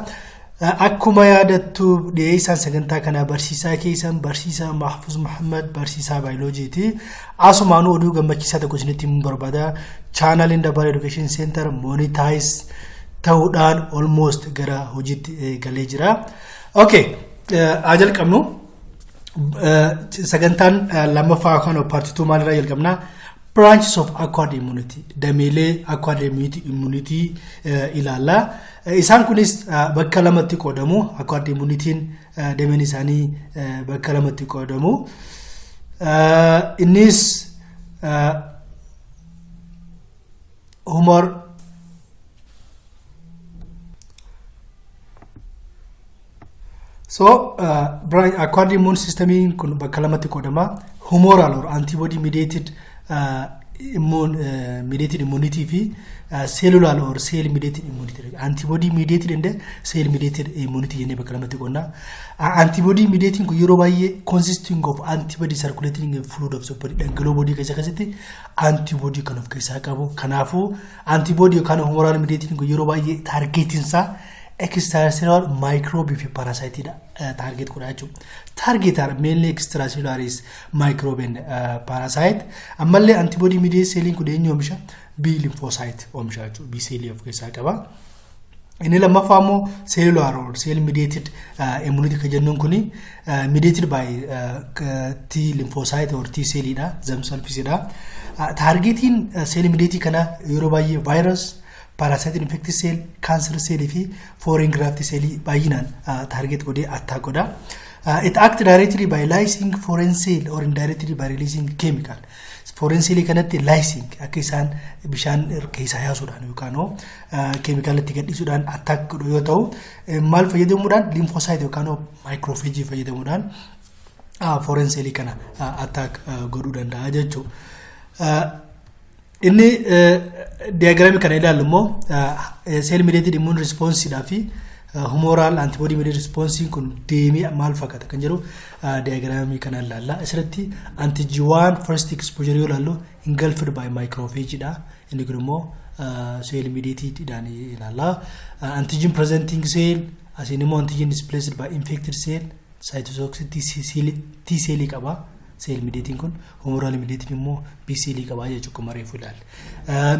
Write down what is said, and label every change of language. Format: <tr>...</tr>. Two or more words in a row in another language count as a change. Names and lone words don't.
<om>Akkuma yaadattu dhiyeessaan sagantaa kana barsiisaa keessan barsiisaa Mahfuz Muhammad barsiisaa biology asumaan oduu gammachiisaa tokko isinitti himuun barbaada. Channel Double Education Center monetize ta'uudhaan almost gara hojiitti galee jira. Okay, ajal qabnu sagantaan lammaffaa kan part 2 maalirraa jalqabna.</om> <en>Branches of acquired immunity</en> <om>dameelee</om> <en>acquired immunity</en> <om>ilaalla. Isaan kunis bakka lamatti qoodamu.</om> <en>Acquired immunity</en> <om>dameen isaanii bakka lamatti qoodamu. Innis</om> <en>humor acquired immune system</en> <om>kun bakka lamatti qoodama.</om> <en>Humoral or antibody mediated mediated immunity fi cellular or cell mediated immunity. Antibody mediated and cell mediated immunity</en> <om>jenne bakka lamatti qonna.</om> <en>Antibody mediating</en> <om>kun yeroo baay'ee</om> <en>consisting of antibody circulating in fluid of the body</en> <om>dhangala'oo body keessatti antibody kan of keessaa qabu. Kanaafuu antibody yookaan</om> <en>humoral mediating</en> <om>kun yeroo baay'ee targeting isaa</om> <en>extracellular microbe</en> <om>fi</om> <en>parasite target</en> <om>kudha jechuudha.</om> <en>Target are mainly extracellular is microbe and parasite.</en> <om>Ammallee antibody mediated cell kun eenyu oomisha? B lymphocyte oomisha jechuudha.</om> <en>B cell</en> <om>of keessaa qaba. Inni lammaffaa immoo</om> <en>cellular or cell mediated immunity</en> <om>kan jennuun kuni</om> <en>mediated by T lymphocyte or T cell</en> <om>dha, themselves dha.</om> <en>Targeting cell mediated</en> <om>kana yeroo baay'ee</om> <en>virus parasite infectious cell, cancer cell</en> <om>fi</om> <en>foreign graft cell</en> <om>baay'inaan target godee attack godha.</om> <en>It acts directly by lysing foreign cell or indirectly by releasing chemical. Foreign cell</en> <om>kanatti lysing akka isaan bishaan keessaa yaasuudhaan yookaan chemical itti gadhiisuudhaan attack godhu yoo ta'u maal fayyadamuudhaan lymphocyte yookaan macrophage fayyadamuudhaan</om> <en>foreign cell</en> <om>kana attack godhuu danda'a jechuudha. Inni diagram kana ilaallu immoo</om> <en>cell mediated immune response</en> <om>dha fi</om> <en>humoral antibody mediated response</en> <om>kun deemee maal fakkaata kan jedhu diagram kana ilaalla.</om> <en>Asirratti antigen 1 first exposure</en> <om>yoo ilaallu</om> <en>engulfed by macrophage dha.</en> <om>Inni kun immoo</om> <en>cell mediated</en> <om>dhaan ilaalla.</om> <en>Antigen presenting cell</en> <om>asin immoo</om> <en>antigen displaced by infected cell cytotoxic T cell qaba. Cell mediating</en> <om>kun</om> <en>humoral mediating</en> <om>immoo</om> <en>B cell</en> <om>qaba jechuudha kuma reefu ilaalla.</om>